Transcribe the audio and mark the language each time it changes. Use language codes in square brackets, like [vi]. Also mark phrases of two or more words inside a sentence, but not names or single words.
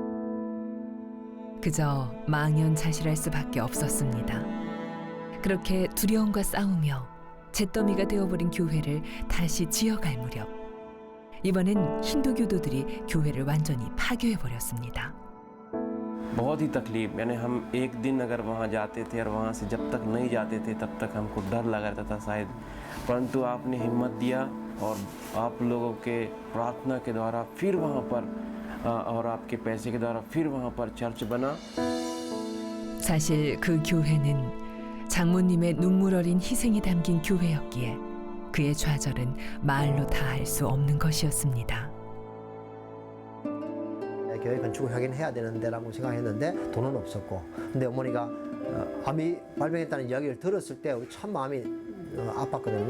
[ko] 그저 망연자실할 수밖에 없었습니다. 그렇게 두려움과 싸우며 잿더미가 되어버린 교회를 다시 지어갈 무렵 이번엔 힌두 교도들이 교회를 완전히 파괴해버렸습니다. [hi] बहुत ही तकलीफ यानी हम एक दिन अगर वहाँ जाते थे और वहाँ से जब तक नहीं जाते थे तब तक हमको डर लगा रहता था शायद, परंतु आपने हिम्मत दिया और आप लोगों के प्रार्थना के द्वारा फिर वहाँ पर और आपके पैसे के द्वारा फिर वहाँ पर चर्च बना। [ko] 사실 그 교회는 장모님의 눈물 어린 희생이 담긴 교회였기에 그의 좌절은 말로 다 할 수 없는 것이었습니다. 교회 건축을 하긴 해야 되는데라고 생각했는데 돈은 없었고, 근데 어머니가 암이 발병했다는 이야기를 들었을 때 참 마음이 아팠거든요.